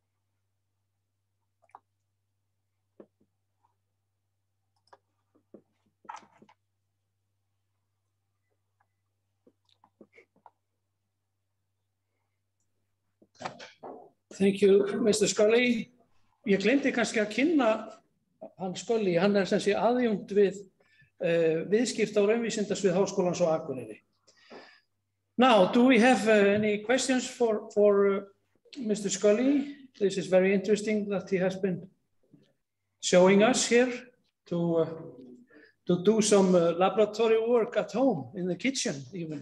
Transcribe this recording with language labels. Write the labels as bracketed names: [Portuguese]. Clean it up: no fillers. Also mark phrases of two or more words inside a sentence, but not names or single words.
[English] Thank you, Mr. Scully. [Icelandic] Ég glemdi kannski að kynna hann Scully, hann sem sé aðjunkt við viðskipta- og raunvísindasvið Háskólans á Akureyri. [English] Now, do we have any questions for Mr. Scully? This is very interesting that he has been showing us here to do some laboratory work at home, in the kitchen even.